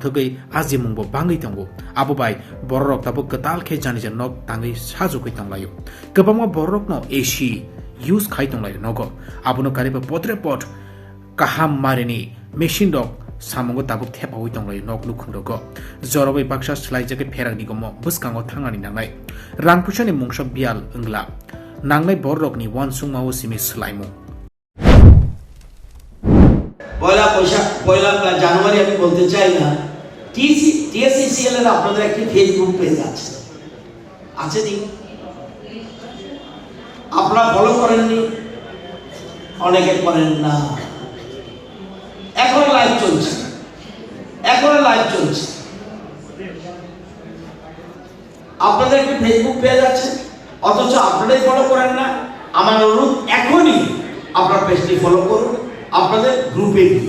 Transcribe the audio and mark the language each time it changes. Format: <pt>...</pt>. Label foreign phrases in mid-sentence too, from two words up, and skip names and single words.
<trp>thugai ajimungbo bangai tongo abubai borok tabuk ketal khe jani nok tangai sajukoi tonglayo kebangma borok no AC use khai tonglayo nogo abuno kariba potre pot kaham marini machine dok samungo tabuk thepawoi tonglayo nok nukhundogo jorobai baksa slaijake ferang nigomo buskango thangani nangnai rangpusani mungsa bial engla nangnai borokni wansungmao simi slaimu</trp> <bn>পয়লা জানুয়ারি আমি বলতে চাই না টিএসসিসিএল এর আপনাদের একটি ফেসবুক পেজ আছে নি আপনারা ফলো করেননি অনেকে করেন না এখন লাইভ চলছে আপনাদের একটি ফেসবুক পেজ আছে অথচ আপনারাই ফলো করেন না আমার অনুরোধ এখনই আপনার পেজটি ফলো করুন আপনাদের গ্রুপে</bn>